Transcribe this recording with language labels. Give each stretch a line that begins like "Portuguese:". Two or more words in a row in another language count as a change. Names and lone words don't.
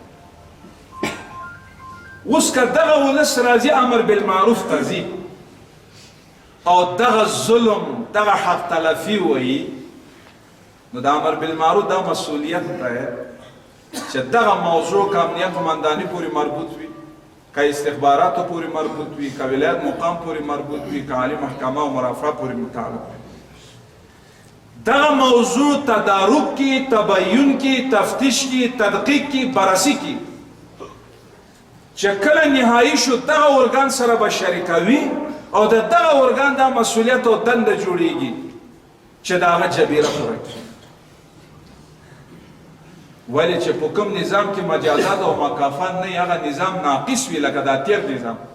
Pashto: اوس که دغه ولس راځي امر بالمعروف ته ځي او دغه ظلم، دغه حق تلفي وایي، نو د امر بالمعروف دا مسؤلیت دی چې دغه موضوع که امنیه قمنداني پورې مربوط وي، که استخباراتو پورې مربوط وي، که ولایت مقام پورې مربوط وي، که عالی محکمه او مرافعه پورې متعلق وي، دغه موضوع تدارک کی، تبیین کی، تفتیش کی، تدقیق کی، بررسی کی، چې کله نهایی شو دغه ارګان سره به شریکوي او د دغه ارګان دا مسؤلیت او دنده جوړیږي چې د هغه جبیره پوره کړي. ولې چې په کوم نظام کې مجازات او مکافات نه، هغه نظام ناقص وي لکه دا تیر نظام.